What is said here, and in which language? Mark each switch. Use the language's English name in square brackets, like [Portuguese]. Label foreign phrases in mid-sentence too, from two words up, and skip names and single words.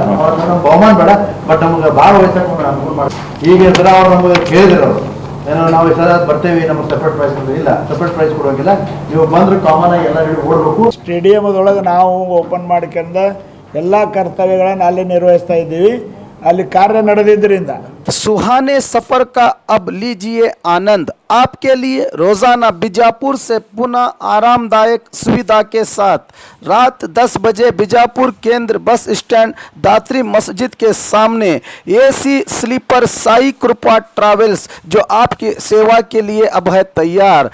[Kannada] ಬಹುಮಾನ ಬೇಡ, ಬಟ್ ನಮ್ಗೆ ಭಾಳ ವಯಸ್ಸಾಗ ಅನುಕೂಲ ಮಾಡಿ. ಈಗ ಸರ ಅವ್ರು ನಮಗೆ ಕೇಳಿದ್ರು, ಏನೋ ನಾವು ಈ ಸಲ ಬರ್ತೇವೆ, ನಮಗೆ [English] separate price [Kannada] ಇಲ್ಲ, [English] separate price [Kannada] ಕೊಡೋಂಗಿಲ್ಲ, ನೀವು ಬಂದ್ರೆ ಕಾಮನ್ ಆಗಿ ಎಲ್ಲ ಓಡಬೇಕು. ಸ್ಟೇಡಿಯಮ್ದೊಳಗೆ ನಾವು ಓಪನ್ ಮಾಡ್ಕೊಂಡು ಎಲ್ಲ ಕರ್ತವ್ಯಗಳನ್ನು ಅಲ್ಲಿ ನಿರ್ವಹಿಸ್ತಾ ಇದ್ದೀವಿ. ಅಲ್ಲಿ ಕಾರ್ಯ ನಡೆದಿದ್ದರಿಂದ [Hindi] सुहाने सफर का अब लीजिए आनंद। आपके लिए रोजाना बीजापुर से पुनः आरामदायक सुविधा के साथ रात 10 बजे बीजापुर केंद्र बस स्टैंड दात्री मस्जिद के सामने [English] AC sleeper [Hindi] साई कृपा ट्रैवल्स जो आपकी सेवा के लिए अब है तैयार।